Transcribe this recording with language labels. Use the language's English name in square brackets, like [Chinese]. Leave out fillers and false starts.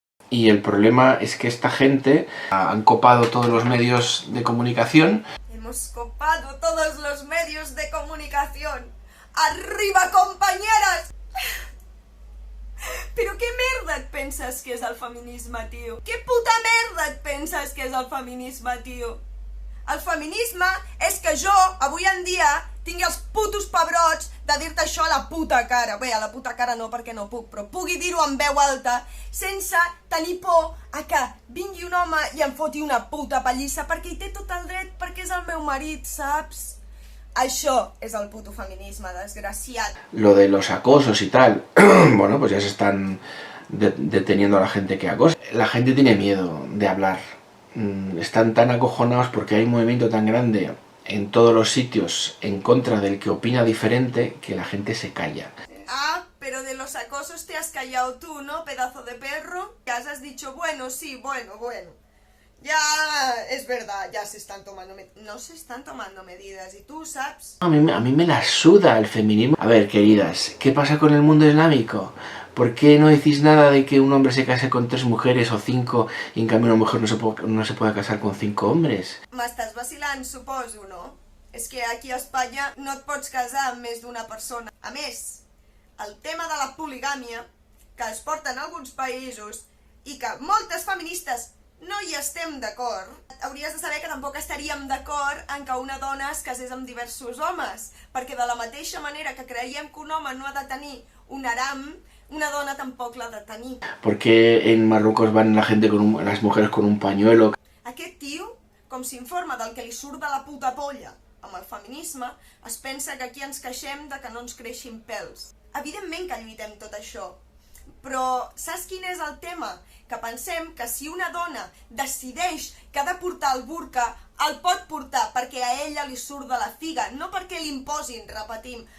[Spanish] Y el problema es que esta gente han copado todos los medios de comunicación. Hemos copado todos los medios de comunicación. ¡Arriba, compañeras! [Catalan] Però què merda et penses que és el feminisme, tio? Què puta merda et penses que és el feminisme, tio? El feminisme és que jo, avui en dia, tingui els putos pebrots de dir-te això a la puta cara. Bé, a la puta cara no, perquè no puc, però pugui dir-ho en veu alta sense tenir por a que vingui un home i em foti una puta pallissa perquè hi té tot el dret, perquè és el meu marit, saps? Això és el puto feminisme, desgraciat. [Spanish] Lo de los acosos y tal, bueno, pues ya se están deteniendo a la gente que acosa. La gente tiene miedo de hablar. Están tan acojonados porque hay un movimiento tan grande en todos los sitios en contra del que opina diferente que la gente se calla. Ah, pero de los acosos te has callado tú, ¿no, pedazo de perro? Ya has dicho, bueno, sí, bueno. Ya, es verdad, ya se están tomando no se están tomando medidas, y tú, ¿sabes? A mí me la suda el feminismo. A ver, queridas, ¿qué pasa con el mundo islámico? ¿Por qué no decís nada de que un hombre se case con 3 mujeres o 5 y en cambio una mujer no se puede casar con 5 hombres? [Catalan] M'estàs vacilant, suposo, no? És que aquí a Espanya no et pots casar amb més d'una persona. A més, el tema de la poligàmia, que es porta en alguns països i que moltes feministes no hi estem d'acord, hauries de saber que tampoc estaríem d'acord en que una dona es casés amb diversos homes, perquè de la mateixa manera que creiem que un home no ha de tenir un haram, una dona tampoc l'ha de tenir. [Spanish] ¿Por qué en Marruecos van las mujeres con un pañuelo? [Catalan] Aquest tio, com s'informa del que li surt de la puta polla, amb el feminisme, es pensa que aquí ens queixem de que no ens creixin pèls. Evidentment que lluitem tot això, però saps quin és el tema? Que pensem que si una dona decideix que ha de portar el burca, el pot portar perquè a ella li surt de la figa, no perquè l'imposin, repetim.